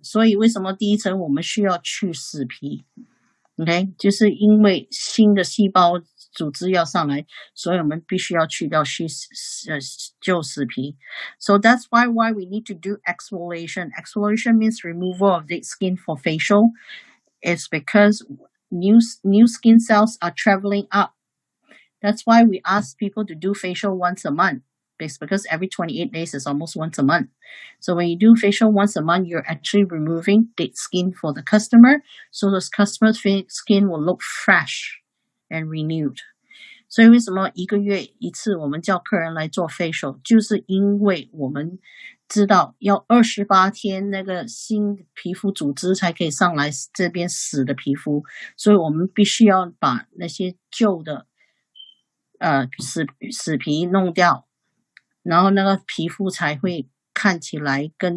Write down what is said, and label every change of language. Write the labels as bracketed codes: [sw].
[zh] 所以为什么第一层我们需要去死皮 ？OK， 就是因为新的细胞组织要上来，所以我们必须要去掉旧死皮。 [en] So that's why we need to do exfoliation. Exfoliation means removal of dead skin for facial. It's because new skin cells are traveling up. That's why we ask people to do facial once a month. It's because every 28 days is almost once a month. So when you do facial once a month, you're actually removing dead skin for the customer. So the customer's skin will look fresh and renewed. [zh] 所以为什么1个月一次我们叫客人来做 facial， 就是因为我们知道要28天那个新皮肤组织才可以上来这边死的皮肤，所以我们必须要把那些旧的死皮弄掉，然后那个皮肤才会看起来